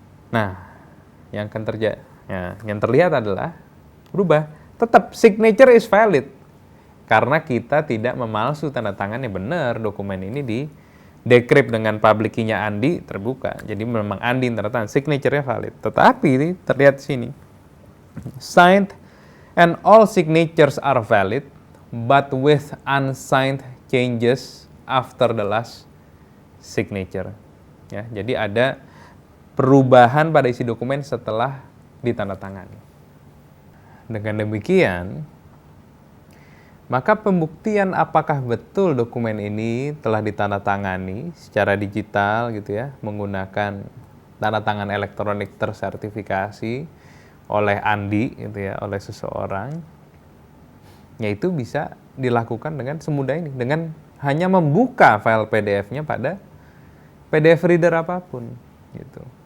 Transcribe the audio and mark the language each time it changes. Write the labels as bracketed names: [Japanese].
[Indonesian] Nah, yang akan terjadi, ya, yang terlihat adalah berubah. Tetap [English] signature is valid [Indonesian] karena kita tidak memalsu tanda tangannya, benar dokumen ini di decrypt dengan public key-nya Andi terbuka. Jadi memang Andi tanda tangan, signature-nya valid. Tetapi ini terlihat di sini. [English] Signed and all signatures are valid but with unsigned changes after the last signature. [Indonesian] Ya, jadi ada perubahan pada isi dokumen setelah ditandatangani. Dengan demikian, maka pembuktian apakah betul dokumen ini telah ditandatangani secara digital gitu ya, menggunakan tanda tangan elektronik tersertifikasi oleh Andi gitu ya, oleh seseorang, yaitu bisa dilakukan dengan semudah ini, dengan hanya membuka file PDF-nya pada PDF reader apapun gitu.